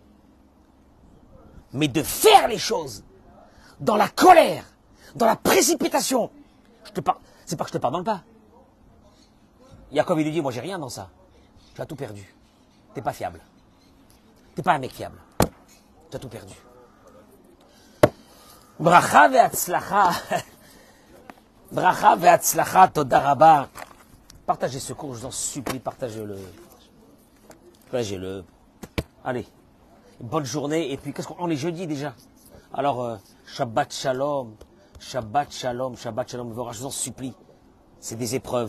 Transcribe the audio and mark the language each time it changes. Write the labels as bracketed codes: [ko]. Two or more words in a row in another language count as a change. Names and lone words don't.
[fr] Mais de faire les choses dans la colère, dans la précipitation, c'est pas que je te pardonne pas. Yaakov, il lui dit, moi j'ai rien dans ça. Tu as tout perdu. T'es pas fiable. T'es pas un mec fiable. Tu as tout perdu. [he] ברכה והצלחה. ברכה והצלחה, תודה רבה. [fr] Partagez ce cours, je vous en supplie, partagez-le. Partagez-le. Allez. Bonne journée. Et puis, qu'est-ce qu'on est jeudi déjà. Alors, [he] שבת שלום. שבת שלום. שבת שלום. [fr] Je vous en supplie. C'est des épreuves.